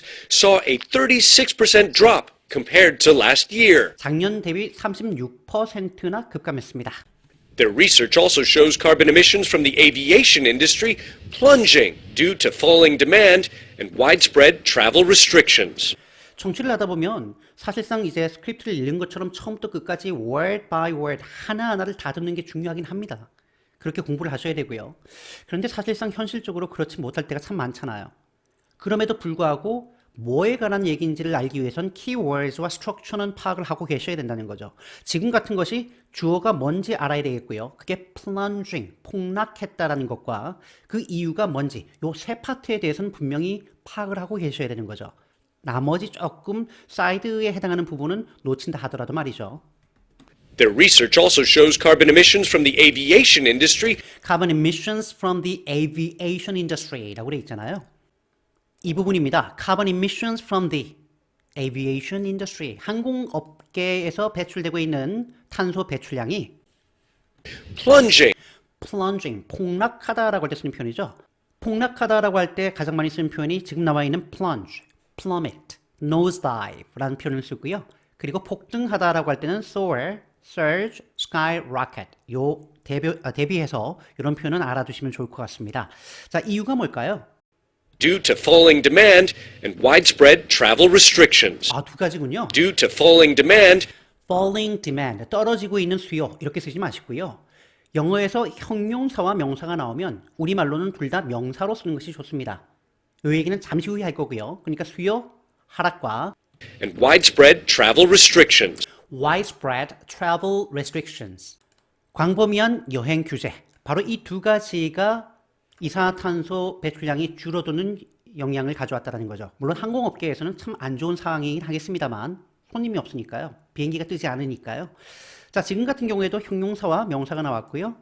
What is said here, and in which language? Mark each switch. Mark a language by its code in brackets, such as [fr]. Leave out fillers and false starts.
[en] saw a 36% drop compared to last year. [ko] 작년 대비 36%나 급감했습니다. [en] Their research also shows carbon emissions from the aviation industry plunging due to falling demand and widespread travel restrictions. [ko] 청취를 하다 보면 사실상 이제 스크립트를 읽는 것처럼 처음부터 끝까지 [en] word by word [ko] 하나하나를 다 듣는 게 중요하긴 합니다. 그렇게 공부를 하셔야 되고요. 그런데 사실상 현실적으로 그렇지 못할 때가 참 많잖아요. 그럼에도 불구하고 뭐에 관한 얘기인지를 알기 위해선 keywords와 structure는 파악을 하고 계셔야 된다는 거죠. 지금 같은 것이 주어가 뭔지 알아야 되겠고요. 그게 plunging, 폭락했다라는 것과 그 이유가 뭔지 요 세 파트에 대해서는 분명히 파악을 하고 계셔야 되는 거죠. 나머지 조금 사이드에 해당하는 부분은 놓친다 하더라도 말이죠. [en] Their research also shows carbon emissions from the aviation industry Carbon emissions from the aviation industry [ko] 라고 되어 있잖아요. 이 부분입니다. [en] Carbon emissions from the aviation industry. [ko] 항공업계에서 배출되고 있는 탄소 배출량이 plunging, 폭락하다라고 할 때 쓰는 표현이죠. 폭락하다라고 할 때 가장 많이 쓰는 표현이 지금 나와 있는 plunge, plummet, nosedive라는 표현을 쓰고요. 그리고 폭등하다라고 할 때는 soar, surge, skyrocket. 요 대비해서 이런 표현은 알아두시면 좋을 것 같습니다. 자, 이유가 뭘까요? [en] due to falling demand and widespread travel restrictions. [ko] 두 가지군요. [en] Due to falling demand, falling demand, [ko] 떨어지고 있는 수요 이렇게 쓰지 마시고요. 영어에서 형용사와 명사가 나오면 우리말로는 둘 다 명사로 쓰는 것이 좋습니다. 이 얘기는 잠시 후에 할 거고요. 그러니까 수요 하락과 [en] and widespread travel restrictions. widespread travel restrictions. [ko] 광범위한 여행 규제. 바로 이 두 가지가 이산화탄소 배출량이 줄어드는 영향을 가져왔다는 거죠. 물론 항공업계에서는 참 안 좋은 상황이긴 하겠습니다만 손님이 없으니까요. 비행기가 뜨지 않으니까요. 자, 지금 같은 경우에도 형용사와 명사가 나왔고요.